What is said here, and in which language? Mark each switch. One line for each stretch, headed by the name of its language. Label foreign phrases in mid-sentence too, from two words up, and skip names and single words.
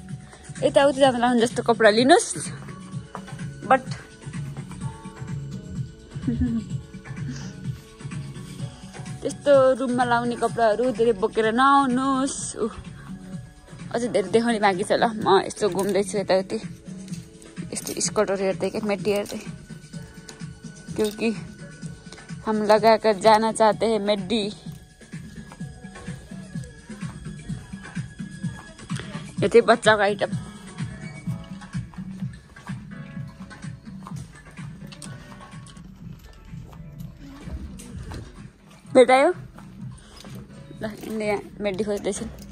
Nepali: यताउति जाँदा लाउनु जस्तो कपडा लिनुहोस् बट त्यस्तो रुममा लाउने कपडाहरू धेरै बोकेर नआउनुहोस्। अझै धेरै देखाउने बाँकी छ ल। म यस्तो घुम्दैछु यताउति, यस्तो स्कर्टहरू हेर्दै क्या, मेटी हेर्दै,
Hindi: क्योंकि हम लगाकर जाना चाहते हैं मेडी।
Nepali: यो चाहिँ बच्चाको आइटम। भेटायो ल, यिनले यहाँ मेडी खोज्दैछन्।